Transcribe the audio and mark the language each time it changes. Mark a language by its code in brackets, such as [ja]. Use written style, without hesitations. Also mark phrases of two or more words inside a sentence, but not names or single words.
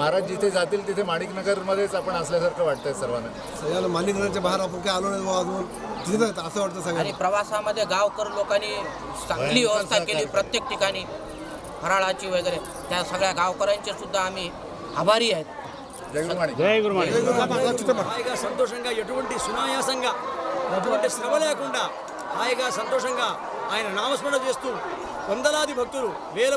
[mr] महाराज जिथे जातील तिथे माणिकनगरमध्येच आपण असल्यासारखं वाटतंय सर्वांना. सगळ्याला माणिकनगरच्या बाहेर आपण काय आलो नाही अजून तिथे असं वाटतं सगळ्यांना. आणि प्रवासामध्ये गावकर लोकांनी चांगली व्यवस्था केली. प्रत्येक ठिकाणी फराळाची वगैरे त्या सगळ्या गावकऱ्यांचे सुद्धा आम्ही आभारी आहेत. जय गुरुमाणी. जय गुरुमाने. [te] హాయిగా సంతోషంగా ఎటువంటి సునాయాసంగా ఎటువంటి శ్రమ లేకుండా హాయిగా సంతోషంగా ఆయన నామస్మరణ చేస్తూ వందలాది భక్తులు వేల